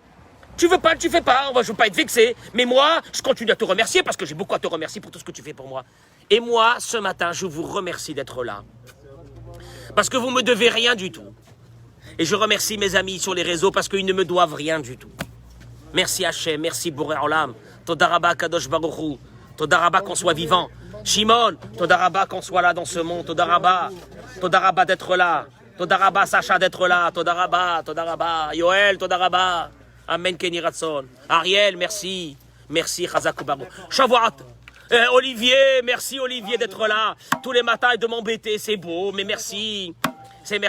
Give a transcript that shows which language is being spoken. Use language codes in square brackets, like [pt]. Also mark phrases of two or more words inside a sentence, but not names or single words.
[fr] Tu veux pas, tu fais pas. Je veux pas être vexé. Mais moi, je continue à te remercier parce que j'ai beaucoup à te remercier pour tout ce que tu fais pour moi. Et moi, ce matin, je vous remercie d'être là. Parce que vous me devez rien du tout. Et je remercie mes amis sur les réseaux parce qu'ils ne me doivent rien du tout. Merci Hachem, merci [he] בורא עולם. תודה רבה קדוש ברוך הוא. תודה רבה [fr] qu'on soit vivant. Shimon, [he] תודה רבה [fr] qu'on soit là dans ce monde. [he] תודה רבה [fr] d'être là. [he] תודה רבה [fr] Sacha d'être là. [he] תודה רבה. יואל, תודה רבה. אמן כן רצון. [fr] Ariel, merci. Merci [he] חזק וברוך. [fr] Shavuot. Olivier, merci Olivier d'être là. Tous les matins et de m'embêter, c'est beau, mais merci.